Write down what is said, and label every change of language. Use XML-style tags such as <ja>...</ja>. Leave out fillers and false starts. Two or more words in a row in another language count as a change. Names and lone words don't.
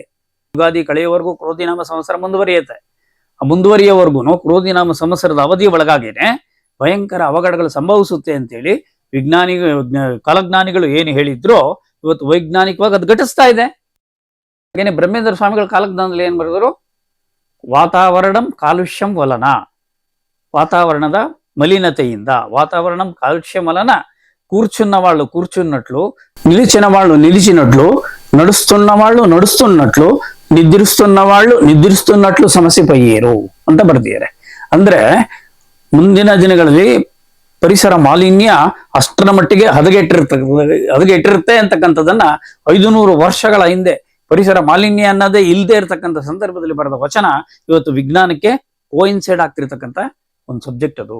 <kn>ಯುಗಾದಿ ಕಳೆಯೋವರೆಗೂ ಕ್ರೋಧಿನಾಮ ಸಂವತ್ಸರ ಮುಂದುವರಿಯುತ್ತೆ. ಆ ಮುಂದುವರಿಯೋವರೆಗೂ ಕ್ರೋಧಿನಾಮ ಸಂವತ್ಸರದ ಅವಧಿಯ ಒಳಗಾಗೇನೆ ಭಯಂಕರ ಅವಘಡಗಳು ಸಂಭವಿಸುತ್ತೆ ಅಂತೇಳಿ ಕಾಲಜ್ಞಾನಿಗಳು ಏನು ಹೇಳಿದ್ರೋ ಇವತ್ತು ವೈಜ್ಞಾನಿಕವಾಗಿ ಅದು ಘಟಿಸ್ತಾ ಇದೆ. ಹಾಗೇನೆ ಬ್ರಹ್ಮೇಂದ್ರ ಸ್ವಾಮಿಗಳ ಕಾಲಜ್ಞಾನದಲ್ಲಿ ಏನ್ ಬರೆದರು?</kn> <te>వాతావరణం కాలుష్యం వలన,</te> <kn>ವಾತಾವರಣದ ಮಲಿನತೆಯಿಂದ,</kn> <te>వాతావరణం కాలుష్య వలన, కూర్చున్నవాళ్ళు కూర్చున్నట్లు, నిలిచిన వాళ్ళు నిలిచినట్లు, నడుస్తున్నవాళ్ళు నడుస్తున్నట్లు, నిద్రిస్తున్నవాళ్ళు నిద్రిస్తున్నట్లు</te> <kn>ಸಮಸ್ಯೆಪಯ್ಯರು ಅಂತ ಬರ್ದಿದ್ದಾರೆ. ಅಂದ್ರೆ ಮುಂದಿನ ದಿನಗಳಲ್ಲಿ ಪರಿಸರ ಮಾಲಿನ್ಯ ಅಷ್ಟರ ಮಟ್ಟಿಗೆ ಹದಗೆಟ್ಟಿರುತ್ತೆ ಅಂತಕ್ಕಂಥದ್ದನ್ನ 500 ವರ್ಷಗಳ ಹಿಂದೆ ಪರಿಸರ ಮಾಲಿನ್ಯ ಅನ್ನೋದೇ ಇಲ್ಲದೆ ಇರತಕ್ಕಂಥ ಸಂದರ್ಭದಲ್ಲಿ ಬರೆದ ವಚನ ಇವತ್ತು ವಿಜ್ಞಾನಕ್ಕೆ ಕೋಇನ್ಸೈಡ್ ಆಗ್ತಿರ್ತಕ್ಕಂಥ ಒಂದು ಸಬ್ಜೆಕ್ಟ್ ಅದು.</kn>